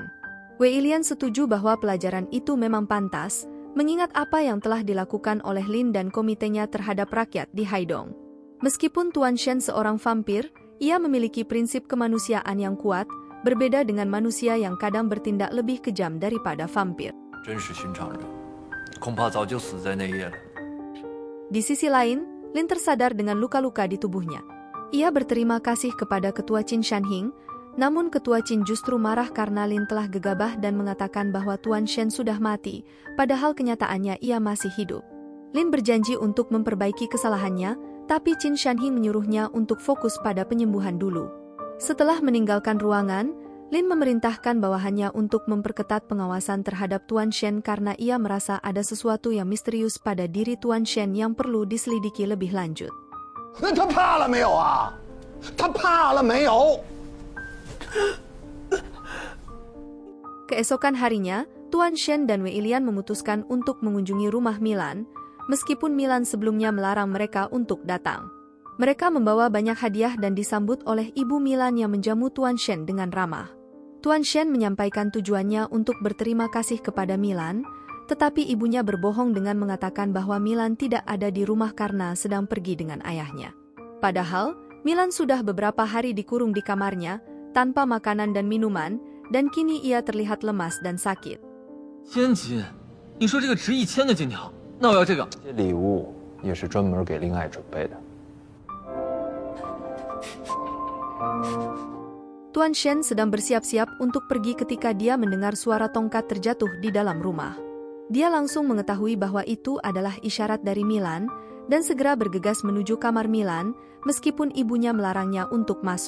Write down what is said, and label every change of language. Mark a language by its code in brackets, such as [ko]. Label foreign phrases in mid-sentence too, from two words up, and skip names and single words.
[id] Wei Ilian setuju bahwa pelajaran itu memang pantas, mengingat apa yang telah dilakukan oleh Lin dan komitenya terhadap rakyat di Haidong. Meskipun Tuan Shen seorang vampir, ia memiliki prinsip kemanusiaan yang kuat, berbeda dengan manusia yang kadang bertindak lebih kejam daripada vampir. [zh] 真是寻常人，恐怕早就死在那夜了。 [id] Di sisi lain, Lin tersadar dengan luka-luka di tubuhnya. Ia berterima kasih kepada Ketua Qin Shanhing, namun Ketua Qin justru marah karena Lin telah gegabah dan mengatakan bahwa Tuan Shen sudah mati, padahal kenyataannya ia masih hidup. Lin berjanji untuk memperbaiki kesalahannya, tapi Qin Shanhing menyuruhnya untuk fokus pada penyembuhan dulu. Setelah meninggalkan ruangan, Lin memerintahkan bawahannya untuk memperketat pengawasan terhadap Tuan Shen karena ia merasa ada sesuatu yang misterius pada diri Tuan Shen yang perlu diselidiki lebih lanjut. [zh] 那他怕了没有啊？他怕了没有？ [id] Keesokan harinya, Tuan Shen dan Wei Ilian memutuskan untuk mengunjungi rumah Milan, meskipun Milan sebelumnya melarang mereka untuk datang. Mereka membawa banyak hadiah dan disambut oleh Ibu Milan yang menjamu Tuan Shen dengan ramah. Tuan Shen menyampaikan tujuannya untuk berterima kasih kepada Milan, tetapi ibunya berbohong dengan mengatakan bahwa Milan tidak ada di rumah karena sedang pergi dengan ayahnya. Padahal, Milan sudah beberapa hari dikurung di kamarnya, tanpa makanan dan minuman, dan kini ia terlihat lemas dan sakit. [zh] 千金，你说这个值1000的金条，那我要这个。这礼物也是专门给令爱准备的。 [id] Tuan Shen sedang bersiap-siap untuk pergi ketika dia mendengar suara tongkat terjatuh di dalam rumah. Dia langsung mengetahui bahwa itu adalah isyarat dari Milan, dan segera bergegas menuju kamar Milan, meskipun ibunya melarangnya untuk masuk.